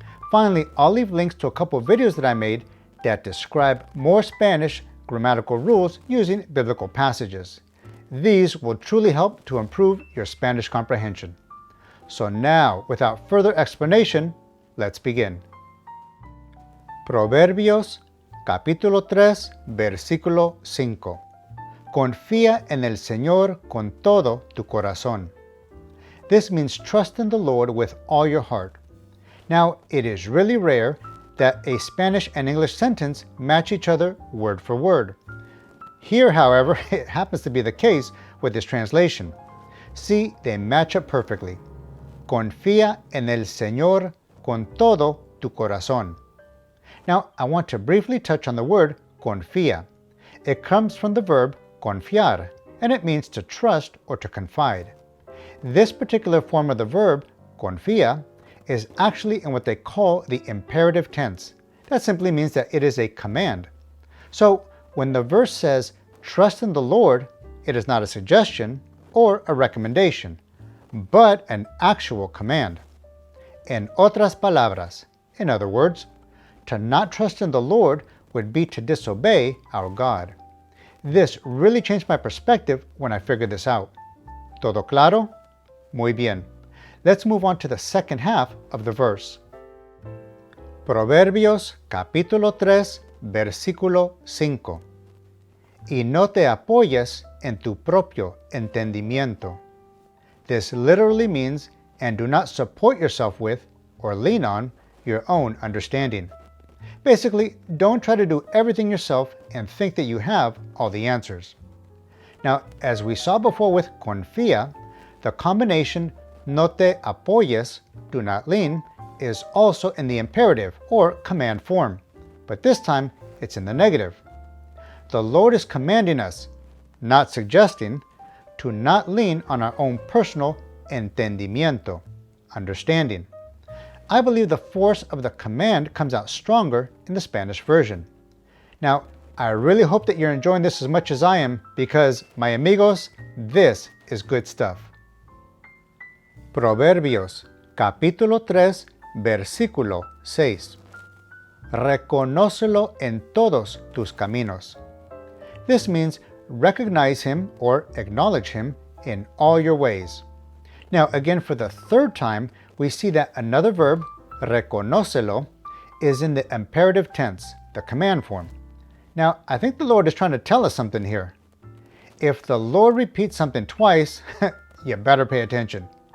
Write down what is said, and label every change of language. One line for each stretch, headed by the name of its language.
English: Finally, I'll leave links to a couple of videos that I made that describe more Spanish grammatical rules using biblical passages. These will truly help to improve your Spanish comprehension. So now, without further explanation, let's begin.
Spanish: Proverbios, capítulo 3, versículo 5. Confía en el Señor con todo tu corazón.
English: This means trust in the Lord with all your heart. Now, it is really rare that a Spanish and English sentence match each other word for word. Here, however, it happens to be the case with this translation. See, they match up perfectly.
Spanish: Confía en el Señor con todo tu corazón.
English: Now, I want to briefly touch on the word confía. It comes from the verb confiar, and it means to trust or to confide. This particular form of the verb, confía, is actually in what they call the imperative tense. That simply means that it is a command. So when the verse says, trust in the Lord, it is not a suggestion or a recommendation, but an actual command.
Spanish: En otras palabras,
English: in other words, to not trust in the Lord would be to disobey our God. This really changed my perspective when I figured this out.
Spanish: ¿Todo claro? Muy bien.
English: Let's move on to the second half of the verse.
Spanish: Proverbios capítulo 3, versículo 5. Y no te apoyes en tu propio entendimiento.
English: This literally means, and do not support yourself with, or lean on, your own understanding. Basically, don't try to do everything yourself and think that you have all the answers. Now, as we saw before with confía, the combination
Spanish: no te apoyes,
English: do not lean, is also in the imperative or command form, but this time it's in the negative. The Lord is commanding us, not suggesting, to not lean on our own personal entendimiento, understanding. I believe the force of the command comes out stronger in the Spanish version. Now, I really hope that you're enjoying this as much as I am because, my amigos, this is good stuff.
Spanish: Proverbios, capítulo 3, versículo 6. Reconócelo en todos tus caminos.
English: This means recognize him or acknowledge him in all your ways. Now, again, for the third time, we see that another verb, reconócelo, is in the imperative tense, the command form. Now, I think the Lord is trying to tell us something here. If the Lord repeats something twice, you better pay attention.